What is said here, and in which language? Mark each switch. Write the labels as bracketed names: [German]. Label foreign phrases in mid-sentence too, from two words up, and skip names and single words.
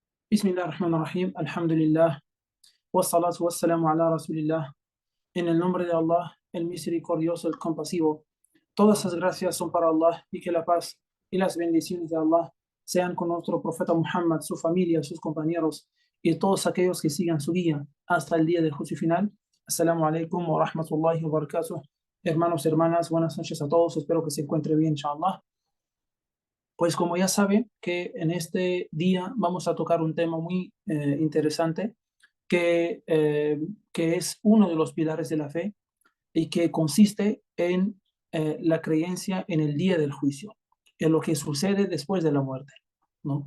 [Arabic] بسم الله الرحمن الرحيم، الحمد لله، والصلاة والسلام على رسول الله. [Spanish] En el nombre de Allah, el misericordioso, el compasivo. Todas las gracias son para Allah y que la paz y las bendiciones de Allah sean con nuestro profeta Muhammad, su familia, sus compañeros y todos aquellos que sigan su guía hasta el día del juicio final. [Arabic] السلام عليكم ورحمة الله وبركاته. [Spanish] Hermanos, hermanas, buenas noches a todos. Espero que se encuentre bien, inshallah. Pues como ya saben que en este día vamos a tocar un tema muy interesante que es uno de los pilares de la fe y que consiste en la creencia en el día del juicio, en lo que sucede después de la muerte, ¿no?